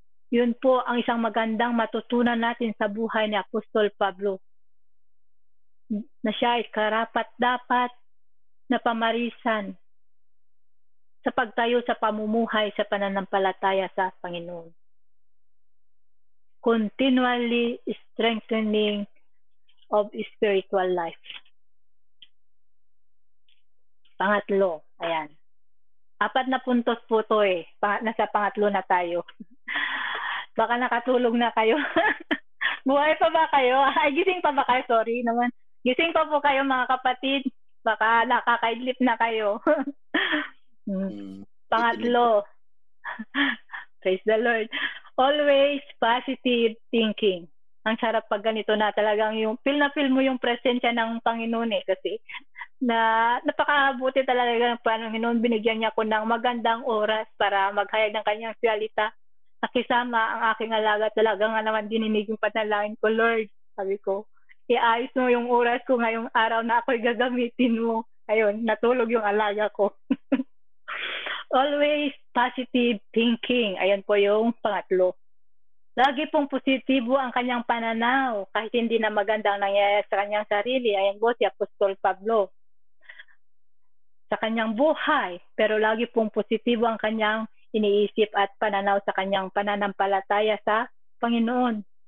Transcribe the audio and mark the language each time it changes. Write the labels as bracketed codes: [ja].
[tl] Yun po ang isang magandang matutunan natin sa buhay ni Apostol Pablo. Na siya ay karapat-dapat na pamarisan sa pagtayo sa pamumuhay sa pananampalataya sa Panginoon. [en] Continually strengthening of spiritual life. [tl] Pangatlo, ayan. 4 na puntos po to eh. Nasa pangatlo na tayo. Baka nakatulog na kayo. Buhay pa ba kayo? Ay, gising pa ba kayo? Sorry naman. Gising pa po kayo, mga kapatid. Baka nakakaidlip na kayo. Pangatlo. [en] Praise the Lord. Always positive thinking. [tl] Ang sarap pag ganito na talagang yung feel mo yung presensya ng Panginoon eh. Kasi napakabuti talaga ng Panginoon. Binigyan niya ko ng magandang oras para maghayag ng kanyang salita. Nakisama ang aking alaga. Talaga nga naman dininig yung panalangin ko, Lord. Sabi ko, iayos mo yung oras ko ngayong araw na ako'y gagamitin mo. Ayun, natulog yung alaga ko. [en] Always positive thinking. [tl] Ayan po yung pangatlo. Lagi pong positibo ang kanyang pananaw kahit hindi na magandang nangyayari sa kanyang sarili. Ayan po si Apostol Pablo. sa kanyang buhay, pero lagi pong positibo ang kanyang iniisip at pananaw sa kanyang pananampalataya sa Panginoon.